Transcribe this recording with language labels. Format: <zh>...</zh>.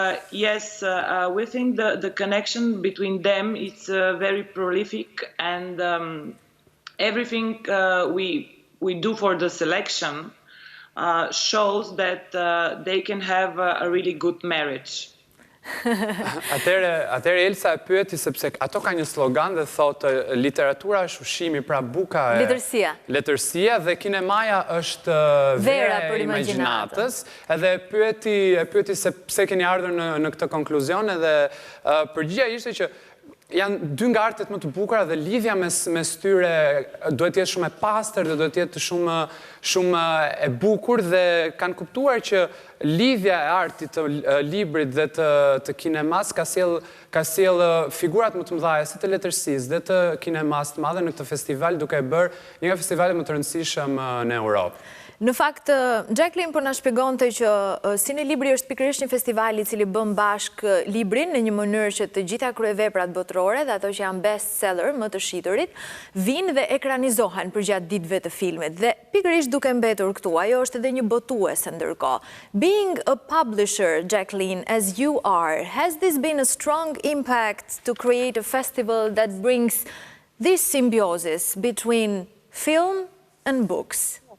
<en>Yes, we think the connection between them is very prolific, and everything we do for the selection shows that they can have a really good marriage.</en> <sq>Atëre Elsa e pyeti sepse ato ka një slogan dhe thotë literatura është ushqimi, pra buka e letërsia dhe kinemaja është vera e imagjinatës, edhe pyeti se pse keni ardhur në këtë konkluzion, edhe përgjigjja ishte që janë 2 nga artet më të bukura dhe lidhja mes tyre duhet të jetë shumë e pastër dhe duhet të jetë shumë e bukur, dhe kanë kuptuar që lidhja e artit të librit dhe të kinemas ka sjell figurat më të mëdha si të letërsisë dhe të kinemas të madhe në këtë festival, duke e bërë një nga festivalet më të rëndësishëm në Europë. Në fakt, Jacqueline po na shpjegonte që Cinelibri është pikërisht një festival I cili bën bashk librin në një mënyrë që të gjitha kryeveprat botërore dhe ato që janë best seller, më të shiturit, vinë dhe ekranizohen përgjatë ditëve të filmit. Dhe pikërisht duke mbetur këtu, ajo është edhe një botuese ndërkohë.</sq> <en>Being a publisher, Jacqueline, as you are, has this been a strong impact to create a festival that brings this symbiosis between film and books?</en>